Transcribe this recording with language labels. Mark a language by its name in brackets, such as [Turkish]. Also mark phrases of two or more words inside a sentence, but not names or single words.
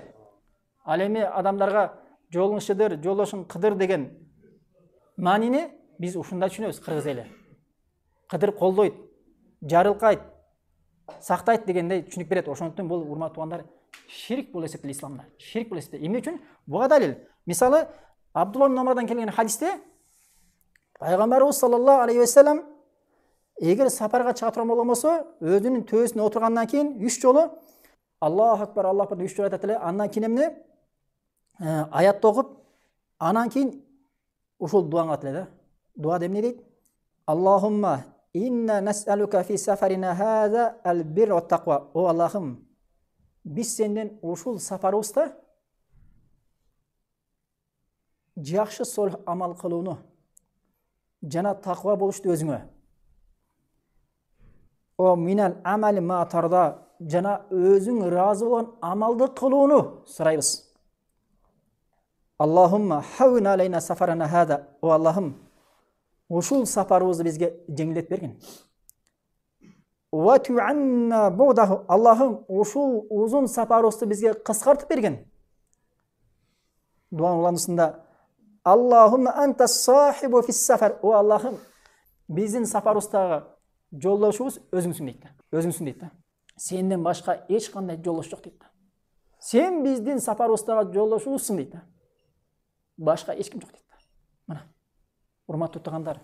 [Kyrgyz] Ал эми адамдарга жолуң шыдыр, жолдошуң кыдыр деген маанини биз ушундай түшүнөбүз кыргыз эли. Кыдыр колдойт, жарылкайт, сактайт дегендей түшүнүк берет. Ошондуктан бул урматтуугандар ширк болуп эсептелет исламда. Ширк болуп эсептелет. Эмне үчүн? Буга далил. Мисалы, Абдулла ибн Умардан келген хадисте пайгамбарыбыз [Arabic] صلى الله عليه وسلم [Kyrgyz] эгер сапарга чыга турган болгон болсо, өзүнүн төбөсүнө отургандан кийин 3 жолу [Arabic] الله أكبر، الله أكبر [Kyrgyz] 3 жолу айтат эле. Андан кийин эмне? Аят окуп, анан кийин ушул дуаны кылат эле да. Дуада эмне дейт? [Arabic] اللهم إنا نسألك في سفرنا هذا البر والتقوى. [Kyrgyz] О Аллахым, биз сенден ушул сапарыбызда жакшы солих амал кылууну жана таква болушту өзүңө. [Arabic] ومن العمل ما ترضى, [Kyrgyz] жана өзүң ыраазы болгон амалды кылууну сурайбыз. [Arabic] اللهم هون علينا سفرنا هذا. [Kyrgyz] О Аллахым, ушул сапарыбызды бизге жеңилдетип бергин. [Arabic] واطو عنا بعده. [Kyrgyz] Аллахым, ушул узун сапарыбызды бизге кыскартып берген. Дуанын уландысында [Arabic] اللهم أنت الصاحب في السفر. [Kyrgyz] О Аллахым, Биздин сапарыбыздагы жолдошубуз өзүңсүң дейт да. Өзүңсүң дейт да. Сенден башка эч кандай жолдош жок дейт да. Сен биздин сапарыбыздагы жолдошубузсуң дейт да. Башка эч ким жок дейт да. Мына. Урматтуу туугандар.